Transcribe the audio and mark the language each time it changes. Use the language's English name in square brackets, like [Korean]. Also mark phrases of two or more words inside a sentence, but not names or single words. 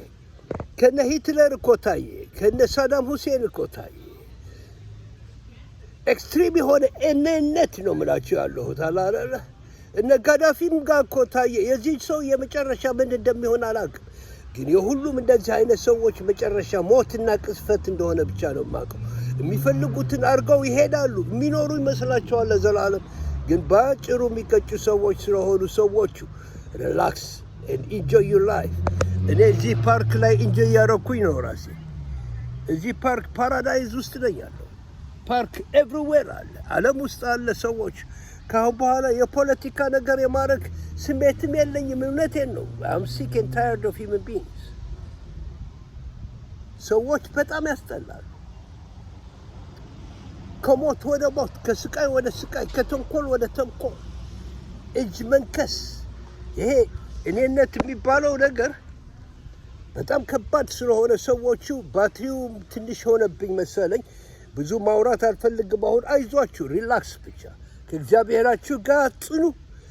[Amharic] ከነ ሂትለር እኮ ታየ፣ ከነ ሳዳም ሁሴን እኮ ታየ። ኤክስትሪም የሆነ እኔነት ነው ምላችሁ ያለሁት አላለ። እነ ጋዳፊም ጋር እኮ ታየ። የዚህ ሰው የመጨረሻ ምን እንደሚሆን አላውቅም። ግን የሁሉም እንደዚህ አይነት ሰዎች መጨረሻ ሞትና ቅስፈት እንደሆነ ብቻ ነው የማውቀው። የሚፈልጉትን አድርገው ይሄዳሉ። የሚኖሩ ይመስላቸዋል ለዘላለም። ግን በአጭሩ የሚቀጩ ሰዎች ስለሆኑ ሰዎቹ [English] relax and enjoy your life። [Amharic] እኔ እዚህ ፓርክ ላይ ኢንጆይ ያደረኩኝ ነው ራሴ። እዚህ [English] park paradise [Amharic] ውስጥ ነኝ ያለው። [English] park everywhere [Amharic] አለ፣ ዓለም ውስጥ አለ። ሰዎች ካሁን በኋላ የፖለቲካ ነገር የማድረግ ስሜትም የለኝም። እውነቴን ነው። [English] I'm sick and tired of human beings። [Amharic] ሰዎች በጣም ያስጠላሉ። ከሞት ወደ ሞት፣ ከስቃይ ወደ ስቃይ፣ ከተንኮል ወደ ተንኮል፣ እጅ መንከስ። ይሄ እኔነት የሚባለው ነገር በጣም ከባድ ስለሆነ ሰዎቹ ባትሪው ትንሽ ሆነብኝ መሰለኝ። ብዙ ማውራት አልፈልግም አሁን። አይዟችሁ፣ ሪላክስ ብቻ ከእግዚአብሔራችሁ ጋር ጽኑ።